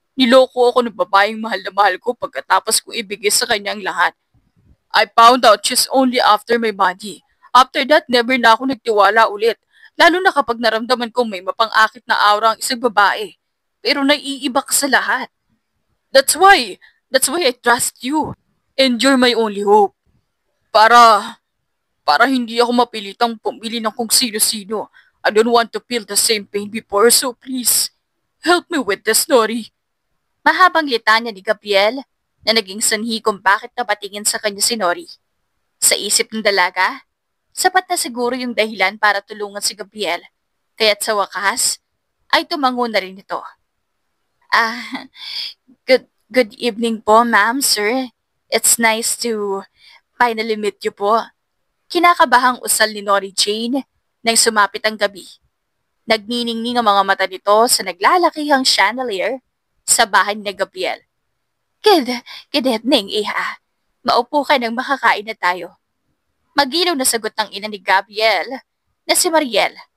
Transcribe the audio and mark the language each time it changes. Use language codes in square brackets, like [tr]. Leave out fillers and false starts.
[tl] Niloko ako ng babaeng mahal na mahal ko pagkatapos kong ibigay sa kanyang lahat. [en] I found out she's only after my money. After that, never [tl] na ako nagtiwala ulit. Lalo na kapag naramdaman kong may mapang-akit na aura ang isang babae. Pero naiiba ka sa lahat. [en] That's why, that's why I trust you. And you're my only hope. [tl] Para, para hindi ako mapilitang pumili ng kung sino-sino. [en] I don't want to feel the same pain before, so please, help me with this, Nori. [tl] Mahabang litanya ni Gabriel na naging sanhi kung bakit napatingin sa kanya si Nori. Sa isip ng dalaga, sapat na siguro yung dahilan para tulungan si Gabriel, kaya't sa wakas ay tumango na rin ito. [en] Ah, good evening po, ma'am, sir. It's nice to finally meet you po. [tl] Kinakabahang usal ni Nori Jane nang sumapit ang gabi. Nagniningning ang mga mata nito sa naglalakihang chandelier sa bahay ni Gabriel. [en] Good evening, [tl] Iha. Maupo ka nang makakain na tayo. Magilaw na sagot ng ina ni Gabriel na si Mariel.